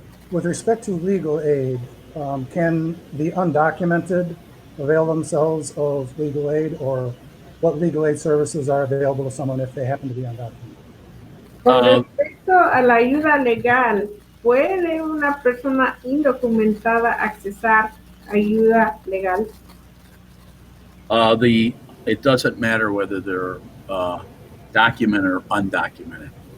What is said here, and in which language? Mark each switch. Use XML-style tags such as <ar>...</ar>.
<en>With respect to legal aid, can the undocumented avail themselves of legal aid, or what legal aid services are available to someone if they happen to be undocumented?</en> <es>Con respecto a la ayuda legal, ¿puede una persona indocumentada accesar ayuda legal?</es> <en>It doesn't matter whether they're documented or undocumented.</en>